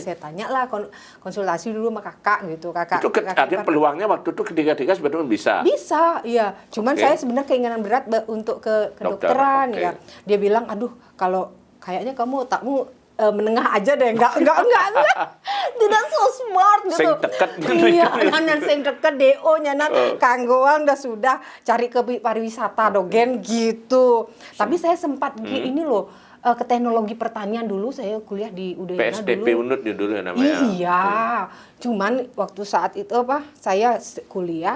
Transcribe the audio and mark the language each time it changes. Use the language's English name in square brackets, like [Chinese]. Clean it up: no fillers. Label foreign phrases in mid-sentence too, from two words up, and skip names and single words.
[Indonesian] Saya tanyalah konsultasi dulu sama kakak gitu, kakak. Itu ada peluangnya waktu itu ketiga-tiga sebetulnya bisa. Bisa, iya. Cuman saya sebenarnya keinginan berat untuk ke kedokteran ya. Dia bilang, "Aduh, kalau kayaknya kamu otakmu menengah aja deh, enggak. Tidak [English] so smart [Indonesian] gitu." [Balinese] Sing teket iya, nan sing teket DO nya nan kanggoan [Indonesian] sudah cari ke pariwisata [Balinese] dogen gitu. [Indonesian] Tapi saya sempat ini loh ke teknologi pertanian dulu, saya kuliah di Udayana PSDP dulu. Unut ya dulu ya namanya. Iya, cuman waktu saat itu saya kuliah,